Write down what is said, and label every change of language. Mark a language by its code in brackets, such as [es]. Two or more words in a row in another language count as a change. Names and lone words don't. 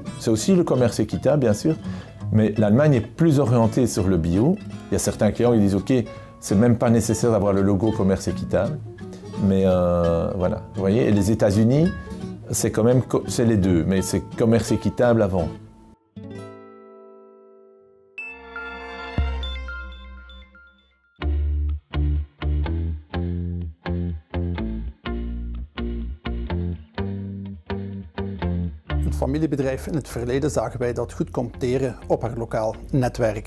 [fr] C'est aussi le commerce équitable, bien sûr, mais l'Allemagne est plus orientée sur le bio. Il y a certains clients qui disent « Ok, c'est même pas nécessaire d'avoir le logo commerce équitable. » Mais voilà, vous voyez, et les États-Unis, c'est les deux, mais c'est commerce équitable avant. [nl] Een familiebedrijf in het verleden zagen wij dat goed kon teren op haar lokaal netwerk.